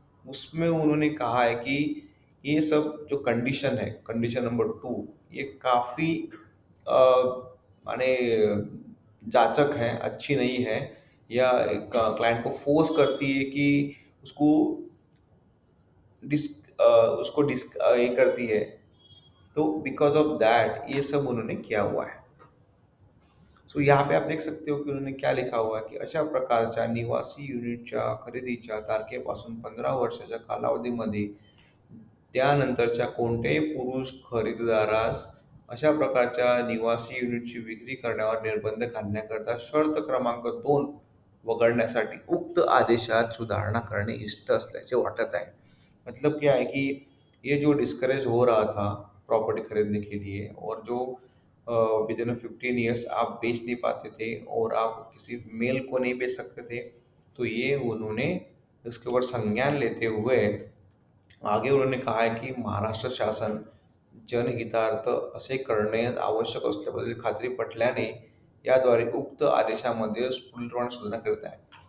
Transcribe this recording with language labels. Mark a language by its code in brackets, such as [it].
[hi] उसमें उन्होंने कहा है कि ये सब जो कंडीशन है, कंडीशन नंबर टू, ये काफ़ी माने जाचक है, अच्छी नहीं है, या क्लाइंट को फोर्स करती है कि उसको डिस उसको ये करती है। तो बिकॉज ऑफ दैट ये सब उन्होंने किया हुआ है। सो यहाँ पे आप देख सकते हो कि उन्होंने क्या लिखा हुआ है कि [mr] अशा प्रकारच्या निवासी युनिटच्या खरेदीच्या तारखेपासून 15 वर्षाच्या कालावधीमध्ये त्यानंतरच्या कोणत्याही पुरुष खरेदीदारास अशा प्रकारच्या निवासी युनिटची विक्री करण्यावर निर्बंध घालण्याकरता शर्त क्रमांक 2 वगळण्यासाठी उक्त आदेशात सुधारणा करणे इष्ट असल्याचे वाटत आहे। [hi] मतलब क्या है कि ये जो डिस्करेज हो रहा था प्रॉपर्टी खरीदने के लिए, और जो विद इन 15 ईयर्स आप बेच नहीं पाते थे और आप किसी मेल को नहीं बेच सकते थे, तो ये उन्होंने इसके ऊपर संज्ञान लेते हुए आगे उन्होंने कहा है की [mr] महाराष्ट्र शासन जनहितार्थ असे करणे आवश्यक असल्याबद्दल खात्री पटल्याने याद्वारे उक्त आदेशामध्ये पुढीलप्रमाणे सुधारणा करत आहे।